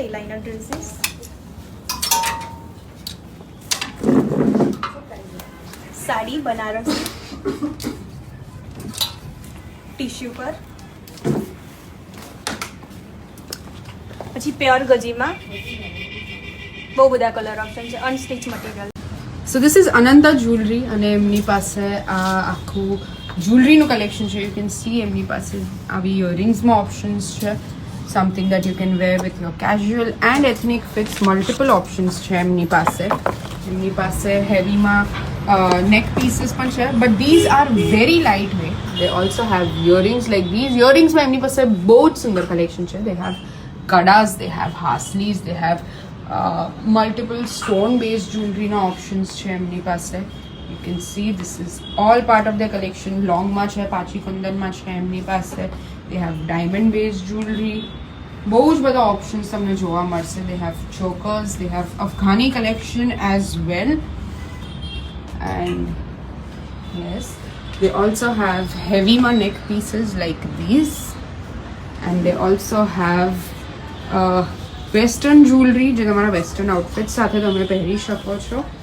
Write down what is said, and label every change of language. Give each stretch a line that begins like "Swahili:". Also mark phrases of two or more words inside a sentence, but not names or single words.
Gujarati: લાઇનર ડ્રેસીસ, સાડી બનારસી, ટીશ્યુ પર, પછી પ્યોર ગજીમાં બહુ બધા
English: color option
Gujarati: છે.
English: unstitch material. so this is
Gujarati: અનંતા જ્વેલરી અને એમની પાસે આ આખું જ્વેલરીનું કલેક્શન છે.
English: you can see
Gujarati: એમની પાસે આવી ઇયરિંગ્સમાં ઓપ્શન્સ છે.
English: Something that you can wear with your casual and ethnic fits. Multiple options
Gujarati: છે એમની પાસે. એમની પાસે હેવીમાં
English: neck pieces
Gujarati: પણ છે.
English: But these are very lightweight. They also have earrings like these.
Gujarati: Earringsમાં એમની પાસે બહુ જ સુંદર કલેક્શન છે.
English: They have kadas, they have haslis, they have multiple stone based jewelry
Gujarati: ના options છે એમની પાસે.
English: You can see this is all part of their collection.
Gujarati: Long માં છે, પાચી કુંદનમાં છે એમની પાસે.
English: they have diamond base jewelry,
Gujarati: બહુ જ બધા ઓપ્શન્સ તમને જોવા મળશે.
English: they have chokers, they have Afghani collection as well, and yes they also have heavy neck pieces like these, and they also have western jewelry
Gujarati: જે તમારા વેસ્ટર્ન આઉટફિટ સાથે તમે પહેરી શકો છો.